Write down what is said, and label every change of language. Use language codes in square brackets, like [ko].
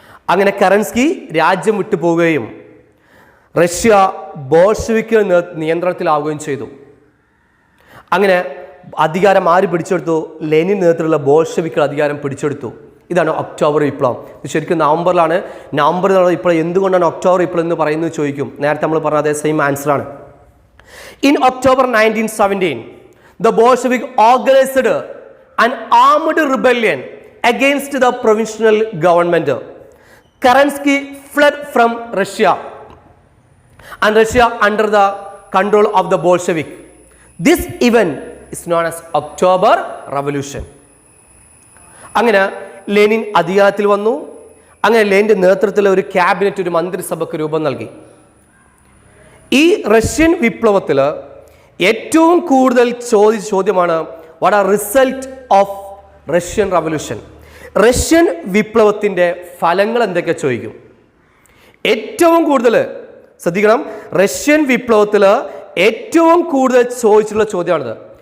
[ml] അങ്ങനെ കറൻസ്കി രാജ്യം വിട്ടുപോവുകയും റഷ്യ ബോൾഷെവിക്കുകൾ നിയന്ത്രണത്തിലാവുകയും ചെയ്തു. അങ്ങനെ അധികാരം ആര് പിടിച്ചെടുത്തു? ലെനിൻ നേതൃത്വത്തിലുള്ള ബോൾഷെവിക്കുകൾ അധികാരം പിടിച്ചെടുത്തു. ഇതാണ് ഒക്ടോബർ വിപ്ലവം. ഇത് ശരിക്കും നവംബറിലാണ്. നവംബർ എന്നുള്ളത് ഇപ്പോൾ എന്തുകൊണ്ടാണ് ഒക്ടോബർ വിപ്ലവം എന്ന് പറയുന്നത് ചോദിക്കും. നേരത്തെ നമ്മൾ പറഞ്ഞ അതേ same ആൻസറാണ്. [en] In October 1917, the Bolshevik organized an armed rebellion against the provisional government. Kerensky fled from Russia and Russia under the control of the Bolshevik. This event is known as October Revolution. [ml] അങ്ങനെ Lenin അധികാരത്തിൽ വന്നു. അങ്ങനെ ലെനിൻ്റെ നേതൃത്വത്തിൽ ഒരു cabinet, ഒരു മന്ത്രിസഭയ്ക്ക് രൂപം നൽകി. ഈ റഷ്യൻ വിപ്ലവത്തിൽ ഏറ്റവും കൂടുതൽ ചോദ്യമാണ് [en] What are result of Russian revolution. [ml] Russian വിപ്ലവത്തിൻ്റെ ഫലങ്ങൾ എന്തൊക്കെ ചോദിക്കും. ഏറ്റവും കൂടുതൽ ശ്രദ്ധിക്കണം, റഷ്യൻ വിപ്ലവത്തിൽ ഏറ്റവും കൂടുതൽ ചോദിച്ചിട്ടുള്ള ചോദ്യമാണിത്.